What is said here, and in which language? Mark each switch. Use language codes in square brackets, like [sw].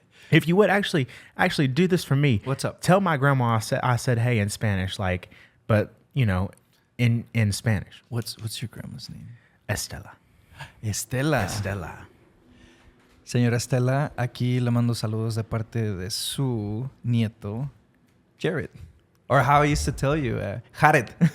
[en] If you would actually do this for me. What's up? Tell my grandma I said hey in Spanish, but in Spanish. What's your grandma's name? Estela. Estela. [es] Señora Estela, aquí le mando saludos de parte de su nieto, Jared. [en] Or how I used to tell you, Jared.